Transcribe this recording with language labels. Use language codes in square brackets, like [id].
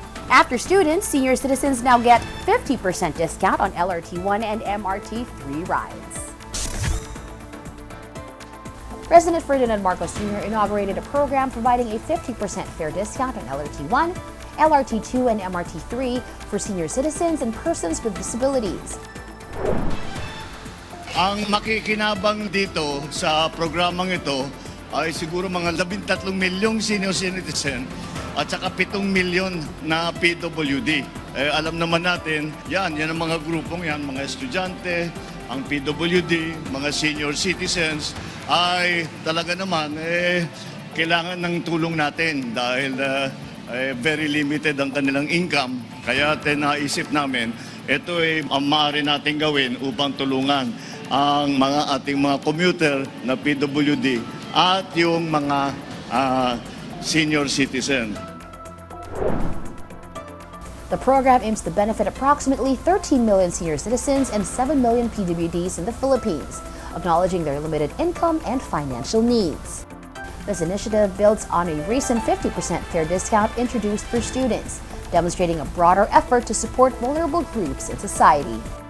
[en] After students, senior citizens now get 50% discount on LRT1 and MRT3 rides. President Ferdinand Marcos Jr. inaugurated a program providing a 50% fare discount on LRT1, LRT2, and MRT3 for senior citizens and persons with disabilities. [tl] Ang makikinabang dito sa programang ito ay siguro mga 13 milyong senior citizen at saka 7 milyon na PWD. Alam naman natin, yan ang mga grupong yan, mga estudyante, ang PWD, mga senior citizens, ay talaga naman kailangan ng tulong natin dahil [en] very limited [tl] ang kanilang income. Kaya naisip namin, ito ay ang maaari natin gawin upang tulungan ang ating mga commuter na PWD at yung mga senior citizen. [en] The program aims to benefit approximately 13 million senior citizens and 7 million PWDs in the Philippines, acknowledging their limited income and financial needs. This initiative builds on a recent 50% fare discount introduced for students, demonstrating a broader effort to support vulnerable groups in society.